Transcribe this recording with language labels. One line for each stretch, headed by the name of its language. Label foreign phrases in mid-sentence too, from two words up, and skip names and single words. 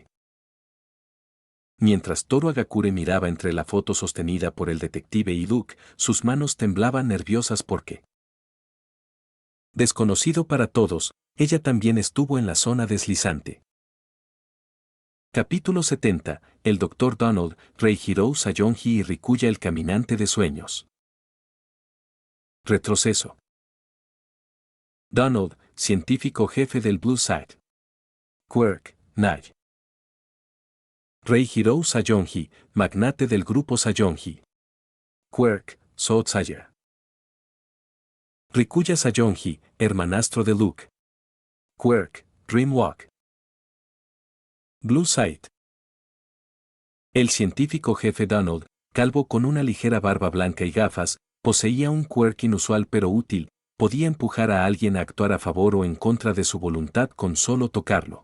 Spanish: Mientras Toru Agakure miraba entre la foto sostenida por el detective y Luke, sus manos temblaban nerviosas porque, desconocido para todos, ella también estuvo en la zona deslizante. Capítulo 70, el Dr. Donald, Reihiro Sayonji y Rikuya el caminante de sueños. Retroceso. Donald, científico jefe del Blue Side. Quirk, Nye. Reihiro Sayonji, magnate del grupo Sayonji. Quirk, Soutsayer. Rikuya Sayonji, hermanastro de Luke. Quirk, Dreamwalk. Blue Side. El científico jefe Donald, calvo con una ligera barba blanca y gafas, poseía un quirk inusual pero útil, podía empujar a alguien a actuar a favor o en contra de su voluntad con solo tocarlo.